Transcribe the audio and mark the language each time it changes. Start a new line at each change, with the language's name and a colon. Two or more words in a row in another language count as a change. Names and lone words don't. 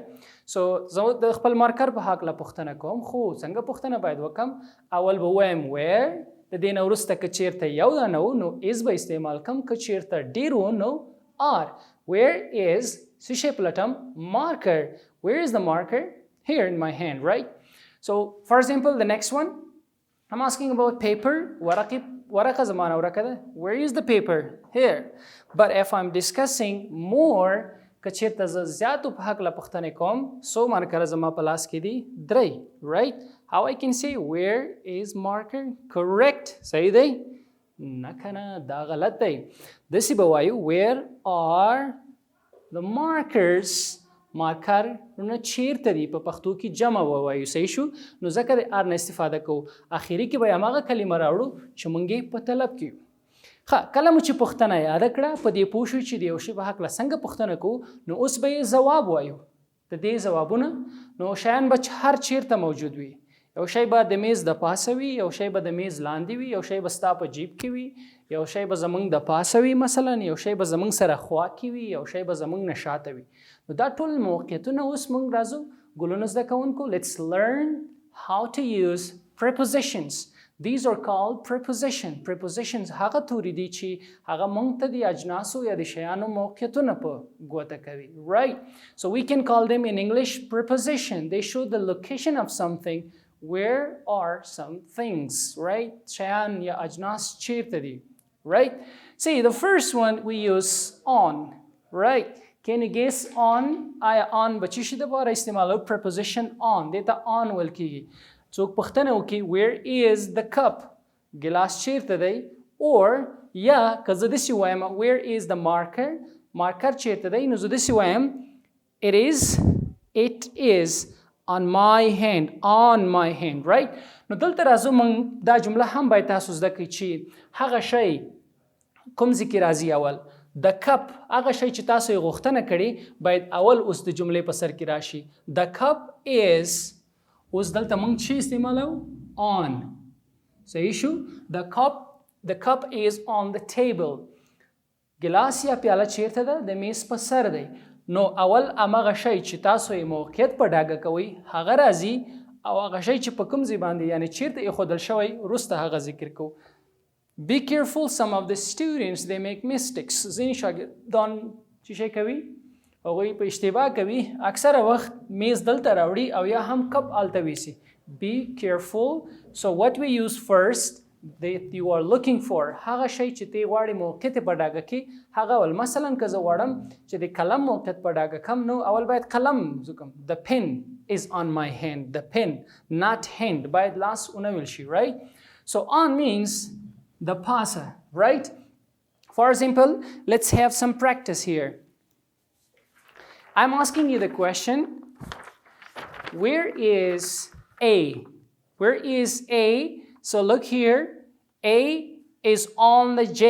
Pashto: So زه د خپل مارکر په هکله پوښتنه کوم, خو څنګه پوښتنه باید وکم؟ اول به وایم where, د دې نه وروسته که چیرته یو دانه و نو is به استعمال کم، که چیرته ډېر و نو are.
English: Where is
Pashto: څه شی پلټم؟ marker.
English: Where is the marker? Here in my hand, right? So for example the next one I'm asking about paper.
Pashto: ورقه زمانه ورقه ده.
English: Where is the paper? Here. But if I'm discussing more
Pashto: که چیرته زه زیاتو په هکله پوښتنې کوم څو مارکره زما په لاس کې دي؟ 3.
English: Right? How I can say where is marker? Correct.
Pashto: صحیح دی؟ نه کنه دا غلط دی. داسې به وایو
English: where are the markers?
Pashto: مارکرونه چیرته دي په پښتو کې جمع ووایو. صحیح شو؟ نو ځکه د ار نه استفاده کوو. اخري کې به هماغه کلمه راوړو چې موږ یې په طلب کې یو. ښه کله مو چې پوښتنه یاده کړه په دې پوه شو چې د یو شي په هکله څنګه پوښتنه کوو نو اوس به یې ځواب وایو. د دې ځوابونه نو شیان به هر چیرته موجود وي. یو شی به د میز د پاسه وي، یو شی به د میز لاندې وي، یو شی به ستا په جیب کې وي، یو شی به زموږ د پاسه وي مثلا، یو شی به زموږ سره خوا کې وي، یو شی به زموږ نه شاته وي. نو دا ټول موقعیتونه اوس موږ راځو ګلونو زده کوونکو.
English: Let's learn how to use prepositions. These are called preposition.
Pashto: Prepositions هغه توري دي چې هغه موږ ته د اجناسو یا د شیانو موقعیتونه په ګوته کوي.
English: Right? So we can call them in English preposition. They show the location of something. Where are some things? Right? شیان یا اجناس چیرته دي. Right? See, the first one we use on. Right? Can you guess on?
Pashto: آیا on به چی شي دپاره استعمالوو؟
English: preposition on.
Pashto: دې ته on ویل کیږي. څوک پوښتنه وکړي
English: where is the cup؟
Pashto: ګلاس چیرته دی؟ or یا که زه داسې وایم
English: where is the marker؟
Pashto: مارکر چیرته دی؟ نو زه داسې وایم
English: it is on my hand. On my hand. Right?
Pashto: نو دلته راځو موږ دا جمله هم باید تاسو زده کړئ چې هغه شی کوم ځای کې راځي اول. د کپ هغه شی چې تاسو یې غوښتنه کړې باید اول اوس د جملې په سر کې راشي.
English: The cup is
Pashto: اوس دلته موږ چې استعمالو on. صحیح شو؟
English: The cup is on the table.
Pashto: ګلاس یا پیاله چیرته ده؟ د میز په سر دی. نو اول هماغه شی چې تاسو یې موقعیت په ډاګه کوئ هغه راځي او هغه شی چې په کوم ځای باندې یعنې چیرته ایښودل شوی وروسته هغه ذکر کوو.
English: Be careful, some of the students they make mistakes.
Pashto: ځینې شاګردان چې شی کوي هغوی په اشتباه کوي، اکثره وخت میز دلته راوړي او یا هم کپ هلته ویسي.
English: Be careful. So what we use first that you are looking for
Pashto: هغه شی چې تی غواړې موقعیت په ډاګه کې هغه اول. مثلا که زه غواړم چې د قلم موقعیت په ډاګه کم نو اول باید قلم زکم.
English: The pen is on my hand. The pen, not hand.
Pashto: باید لاس ونه ویل شي.
English: Right? So on means the pasa. Right? For example, let's have some practice here. I'm asking you the question, where is A? Where is A? So look here, A is on the J.